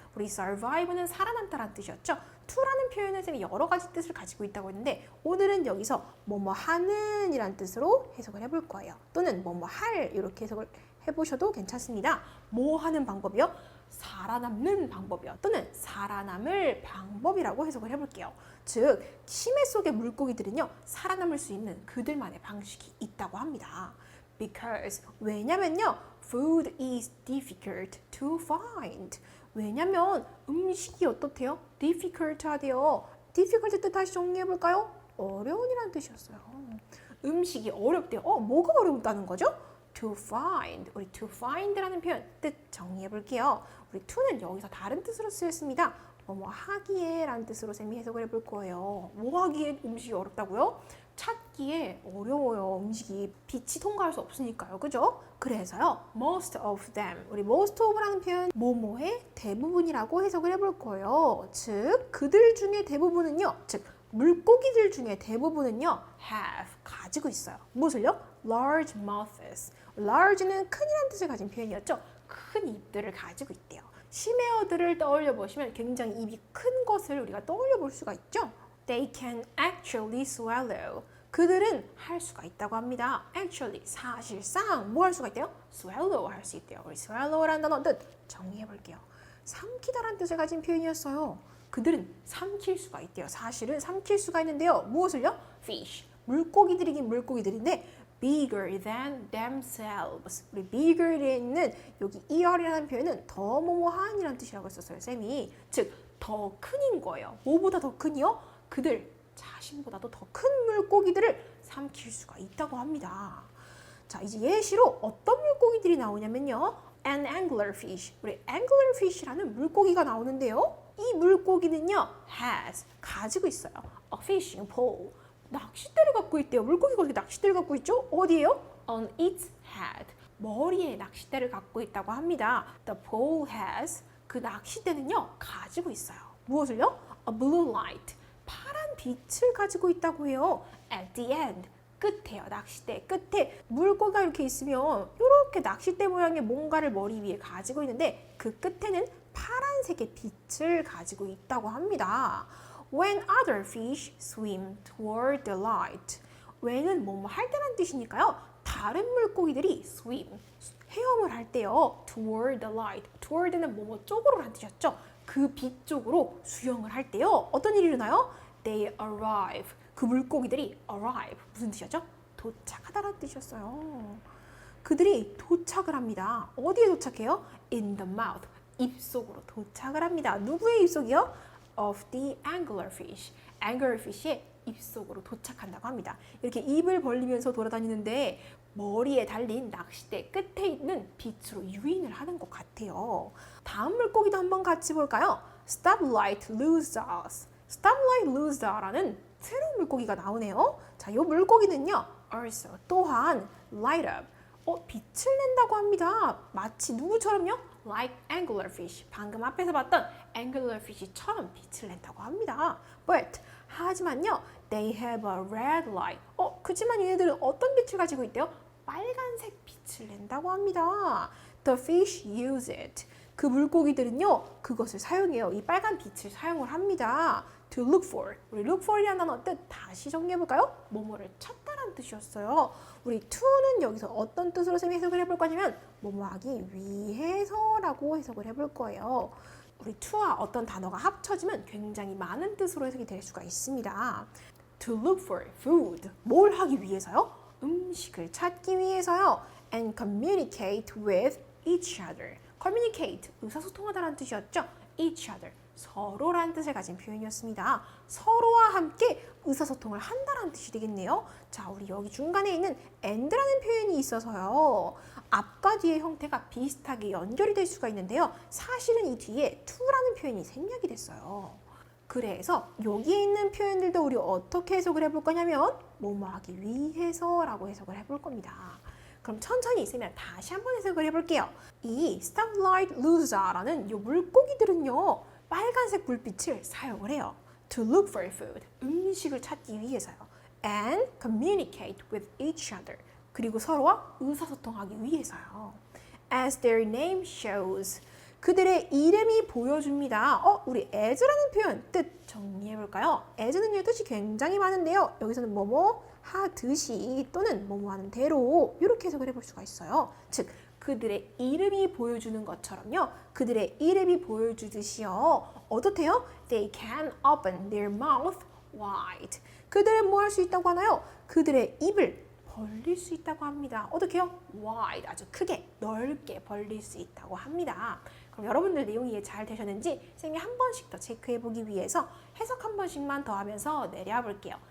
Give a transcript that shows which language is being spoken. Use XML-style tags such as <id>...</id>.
<ko>우리 survive는 살아남다라는 뜻이었죠. to라는 표현은 쌤이 여러 가지 뜻을 가지고 있다고 했는데, 오늘은 여기서 뭐뭐 하는 이란 뜻으로 해석을 해볼 거예요. 또는 뭐뭐 할 이렇게 해석을 해보셔도 괜찮습니다. 뭐 하는 방법이요? 살아남는 방법이요. 또는 살아남을 방법이라고 해석을 해볼게요. 즉, 심해 속의 물고기들은요, 살아남을 수 있는 그들만의 방식이 있다고 합니다.</ko> <en>Because,</en> <ko>왜냐면요,</ko> <en>food is difficult to find.</en> <ko>왜냐면 음식이 어떻대요? difficult 하대요. difficult 뜻 다시 정리해볼까요? 어려운이라는 뜻이었어요. 음식이 어렵대요. 뭐가 어렵다는 거죠?</ko> <en>to find.</en> <ko>우리 to find라는 표현 뜻 정리해볼게요. 우리 to는 여기서 다른 뜻으로 쓰였습니다. 뭐 하기에 라는 뜻으로 쌤이 해석을 해볼 거예요. 뭐 하기에 음식이 어렵다고요? 찾기에 어려워요. 음식이 빛이 통과할 수 없으니까요. 그죠? 그래서요.</ko> <en>most of them.</en> <ko>우리 most of라는 표현 뭐뭐의 대부분이라고 해석을 해볼 거예요. 즉 그들 중에 대부분은요. 즉 물고기들 중에 대부분은요. have. 가지고 있어요. 무엇을요?</ko> <en>large mouths.</en> <ko>large는 큰이라는 뜻을 가진 표현이었죠. 큰 입들을 가지고 있대요. 심해어들을 떠올려 보시면 굉장히 입이 큰 것을 우리가 떠올려 볼 수가 있죠.</ko> <en>They can actually swallow.</en> <ko>그들은 할 수가 있다고 합니다. Actually, 사실상 뭐 할 수가 있대요? Swallow 할 수 있대요. 우리 swallow라는 단어 뜻 정리해 볼게요. 삼키다라는 뜻을 가진 표현이었어요. 그들은 삼킬 수가 있대요. 사실은 삼킬 수가 있는데요. 무엇을요? Fish. 물고기들이긴 물고기들인데</ko> <en>bigger than themselves.</en> <ko>우리 bigger에 있는 여기 er이라는 표현은 더 뭐뭐한이라는 뜻이라고 했었어요. 쌤이. 즉, 더 큰인 거예요. 뭐보다 더 큰이요? 그들 자신보다도 더 큰 물고기들을 삼킬 수가 있다고 합니다. 자, 이제 예시로 어떤 물고기들이 나오냐면요.</ko> <en>An anglerfish.</en> <ko>우리 anglerfish라는 물고기가 나오는데요. 이 물고기는요. has. 가지고 있어요.</ko> <en>A fishing pole.</en> <ko>낚싯대를 갖고 있대요. 물고기가 어떻게 낚싯대를 갖고 있죠? 어디에요?</ko> <en>On its head.</en> <ko>머리에 낚싯대를 갖고 있다고 합니다.</ko> <en>The pole has.</en> <ko>그 낚싯대는요. 가지고 있어요. 무엇을요?</ko> <en>A blue light.</en> <ko>파란 빛을 가지고 있다고 해요.</ko> <en>At the end.</en> <ko>끝에요. 낚싯대 끝에 물고기가 이렇게 있으면 이렇게 낚싯대 모양의 뭔가를 머리 위에 가지고 있는데 그 끝에는 파란색의 빛을 가지고 있다고 합니다.</ko> <en>When other fish swim toward the light.</en> <ko>when은 뭐뭐 할 때란 뜻이니까요. 다른 물고기들이 swim, 헤엄을 할 때요.</ko> <en>toward the light.</en> <ko>toward는 뭐뭐 쪽으로란 뜻이었죠. 그 빛 쪽으로 수영을 할 때요. 어떤 일이 일어나요?</ko> <en>They arrive.</en> <ko>그 물고기들이 arrive. 무슨 뜻이었죠? 도착하다라는 뜻이었어요. 그들이 도착을 합니다. 어디에 도착해요?</ko> <en>In the mouth.</en> <ko>입속으로 도착을 합니다. 누구의 입속이요?</ko> <en>Of the anglerfish.</en> <ko>anglerfish의 입속으로 도착한다고 합니다. 이렇게 입을 벌리면서 돌아다니는데 머리에 달린 낚싯대 끝에 있는 빛으로 유인을 하는 것 같아요. 다음 물고기도 한번 같이 볼까요? Stoplight losers. Stoplight loser라는 새로운 물고기가 나오네요. 자, 이 물고기는요.</ko> <en>also</en> <ko>또한</ko> <en>light up.</en> <ko>빛을 낸다고 합니다. 마치 누구처럼요?</ko> <en>Like anglerfish.</en> <ko>방금 앞에서 봤던 anglerfish처럼 빛을 낸다고 합니다.</ko> <en>But</en> <ko>하지만요.</ko> <en>They have a red light.</en> <ko>그치만 얘네들은 어떤 빛을 가지고 있대요? 빨간색 빛을 낸다고 합니다.</ko> <en>The fish use it.</en> <ko>그 물고기들은요. 그것을 사용해요. 이 빨간 빛을 사용을 합니다.</ko> <en>To look for.</en> <ko>우리 look for이라는 단어 뜻 다시 정리해볼까요? 뭐뭐를 찾다라는 뜻이었어요. 우리 to는 여기서 어떤 뜻으로 쌤이 해석을 해볼 거냐면 뭐뭐 하기 위해서라고 해석을 해볼 거예요. 우리 to와 어떤 단어가 합쳐지면 굉장히 많은 뜻으로 해석이 될 수가 있습니다.</ko> <en>To look for food.</en> <ko>뭘 하기 위해서요? 음식을 찾기 위해서요.</ko> <en>And communicate with each other.</en> <ko>communicate, 의사소통하다라는 뜻이었죠. each other, 서로라는 뜻을 가진 표현이었습니다. 서로와 함께 의사소통을 한다라는 뜻이 되겠네요. 자, 우리 여기 중간에 있는 and라는 표현이 있어서요. 앞과 뒤의 형태가 비슷하게 연결이 될 수가 있는데요. 사실은 이 뒤에 to라는 표현이 생략이 됐어요. 그래서 여기에 있는 표현들도 우리 어떻게 해석을 해볼 거냐면 뭐뭐 하기 위해서라고 해석을 해볼 겁니다. 그럼 천천히 있으면 다시 한번 해석을 해볼게요. 이 stoplight loser라는 이 물고기들은요. 빨간색 불빛을 사용을 해요.</ko> <en>To look for food.</en> <ko>음식을 찾기 위해서요.</ko> <en>And communicate with each other.</en> <ko>그리고 서로와 의사소통하기 위해서요.</ko> <en>As their name shows.</en> <ko>그들의 이름이 보여줍니다. 우리 as라는 표현 뜻 정리해볼까요? as는요 뜻이 굉장히 많은데요. 여기서는 뭐뭐 하듯이 또는 뭐뭐 하는 대로 이렇게 해석을 해볼 수가 있어요. 즉 그들의 이름이 보여주는 것처럼요. 그들의 이름이 보여주듯이요. 어떻대요?</ko> <en>They can open their mouth wide.</en> <ko>그들은 뭐 할 수 있다고 하나요? 그들의 입을 벌릴 수 있다고 합니다. 어떻게요? wide, 아주 크게, 넓게 벌릴 수 있다고 합니다. 그럼 여러분들 내용이 이해 잘 되셨는지 쌤이 한 번씩 더 체크해보기 위해서 해석 한 번씩만 더 하면서 내려와 볼게요.</ko>